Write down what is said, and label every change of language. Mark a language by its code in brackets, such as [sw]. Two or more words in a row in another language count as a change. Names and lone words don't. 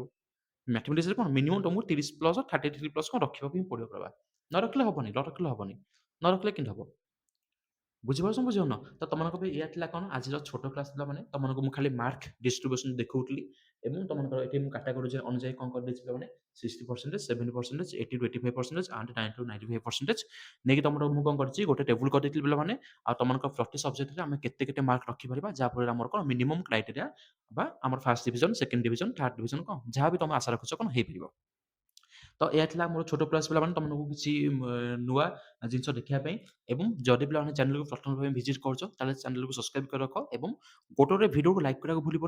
[or] ମ୍ୟାଥମେଟିକ୍ସରେ କ'ଣ ମିନିମମ୍ ତମକୁ 30 ପ୍ଲସ୍ 33 ପ୍ଲସ୍ କ'ଣ ରଖିବାକୁ ହିଁ ପଡ଼ିବ ପ୍ରଭା। ନ ରଖିଲେ ହବନି, ନ ରଖିଲେ ହବନି। ନ ରଖିଲେ କେମିତି ହବ? ବୁଝିପାରୁଛ ବୁଝିପାରୁନ? ତ ତମମାନଙ୍କ ପାଇଁ ଏଇଆ ଥିଲା କ'ଣ ଆଜିର ଛୋଟ କ୍ଲାସ୍ ପିଲାମାନେ ତମମାନଙ୍କୁ ମୁଁ ଖାଲି [en] mark distribution [or] ଦେଖଉଥିଲି ଏବଂ ତମମାନଙ୍କର ଏଠି ମୁଁ କାଟାଗୋରୀ ଅନୁଯାୟୀ କ'ଣ କରିଦେଇଛି ପିଲାମାନେ 60%, 70%, 80 to 85% and 90 to 95% ନେଇକି ତମର ମୁଁ କ'ଣ କରିଛି ଗୋଟେ ଟେବୁଲ କରିଦେଇଥିଲି ପିଲାମାନେ। ଆଉ ତମମାନଙ୍କ ପ୍ରତି ସବଜେକ୍ଟରେ ଆମେ କେତେ କେତେ ମାର୍କ ରଖିପାରିବା ଯାହାଫଳରେ ଆମର କ'ଣ [en] minimum criteria [or] ବା ଆମର [en] first division, second division, third division [or] କ'ଣ ଯାହା ବି ତମେ ଆଶା ରଖୁଛ କ'ଣ ହେଇପାରିବ। ତ ଏହା ଥିଲା ମୋର ଛୋଟ କ୍ଲାସ୍ ପିଲାମାନେ ତମମାନଙ୍କୁ କିଛି ନୂଆ ଜିନିଷ ଦେଖିବା ପାଇଁ ଏବଂ ଯଦି ପିଲାମାନେ ଚ୍ୟାନେଲକୁ ପ୍ରଥମ ଭାବେ ଭିଜିଟ୍ କରୁଛ ତାହେଲେ ଚ୍ୟାନେଲକୁ ସବସ୍କ୍ରାଇବ କରି ରଖ ଏବଂ ଗୋଟେ ଗୋଟେ ଭିଡ଼ିଓକୁ ଲାଇକ୍ କରିବାକୁ ଭୁଲିବନି।